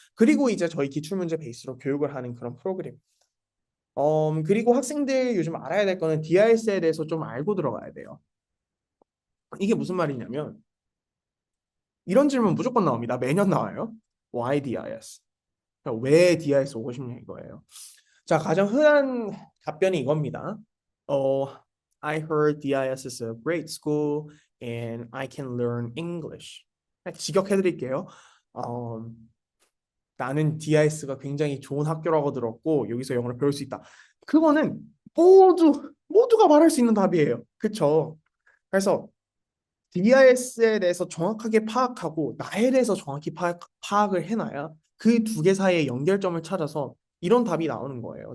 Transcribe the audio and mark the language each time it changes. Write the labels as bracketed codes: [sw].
[ko] 그리고 이제 저희 기출문제 베이스로 교육을 하는 그런 프로그램. 그리고 학생들 요즘 알아야 될 거는 DIS에 대해서 좀 알고 들어가야 돼요. 이게 무슨 말이냐면 이런 질문 무조건 나옵니다. 매년 나와요. [en] Why DIS? [ko] 그러니까 왜 DIS 오고 싶냐 이거예요. 자, 가장 흔한 답변이 이겁니다. [en] 어, I heard DIS is a great school and I can learn English. [ko] 직역해드릴게요. 어, 나는 DIS가 굉장히 좋은 학교라고 들었고 여기서 영어를 배울 수 있다. 그거는 모두가 말할 수 있는 답이에요. 그쵸? 그래서 DIS에 대해서 정확하게 파악하고 나에 대해서 정확히 파악을 해놔야 그 두 개 사이의 연결점을 찾아서 이런 답이 나오는 거예요.